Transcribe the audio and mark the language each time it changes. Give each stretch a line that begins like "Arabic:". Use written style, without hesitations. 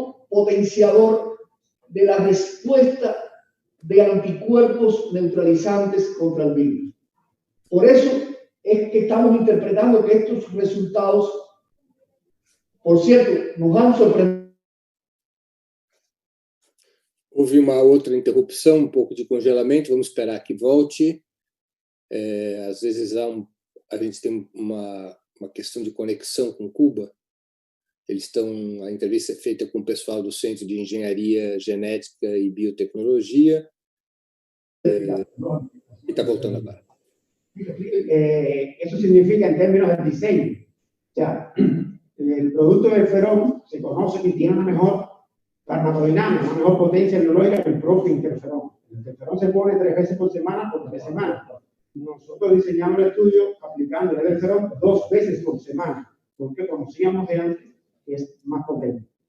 Spanish: potenciador de la respuesta de anticuerpos neutralizantes contra el virus. Por eso es que estamos interpretando que estos resultados, por cierto, nos han sorprendido.
Portuguese: Houve uma outra interrupção, pouco de congelamento, vamos esperar que volte. Às vezes a gente tem uma questão de conexão com Cuba. A entrevista é feita com o pessoal do Centro de Engenharia Genética e Biotecnologia. E está voltando agora.
Spanish: Eso significa en términos de diseño. O sea, el producto del ferón se conoce que tiene una mejor farmacodinámica, una mejor potencia biológica que el propio interferón. El interferón se pone 3 veces por semana por 3 semanas. Nosotros diseñamos el estudio aplicando el interferón 2 veces por semana, porque conocíamos de antes que es más potente.